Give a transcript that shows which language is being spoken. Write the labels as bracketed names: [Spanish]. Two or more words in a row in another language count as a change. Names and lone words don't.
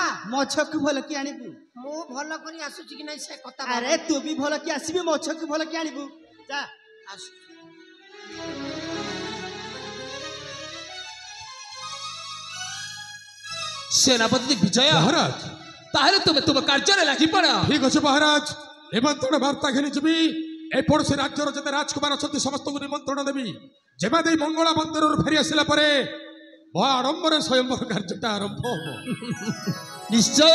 [Odia] ମାଛ କୁ ଭଲ କି ଆଣିବୁ ମୁଁ ଭଲ କରି ଆସୁଛି କି ନାହିଁ ସେ କଥା ଆରେ ତୁ ବି ଭଲ କି ଆସିବି ମାଛ କୁ ଭଲ କି ଆଣିବୁ ଯା आसु सेनापति विजय महाराज ତାହେଲେ ତୁମ କାର୍ଯ୍ୟ ରେ ଲାଗି ପଡ଼ ଠିକ ଅଛି ମହାରାଜ ନିମନ୍ତ୍ରଣ ବାର୍ତ୍ତା ଘେନି ଯିବି ଏ ପଡ଼ୋଶୀ ରାଜ୍ୟର ଯେତେ ରାଜକୁମାର ଅଛନ୍ତି ସମସ୍ତ କୁ ନିମନ୍ତ୍ରଣ ଦେବି ଯେବେ ଦେ ମଙ୍ଗଳା ମନ୍ଦିର ଫେରି ଆସିଲା ପରେ ଆଡ଼ମ୍ବର ସ୍ୱୟମ୍ବର କାର୍ଯ୍ୟଟା ଆରମ୍ଭ ହୋ निश्चय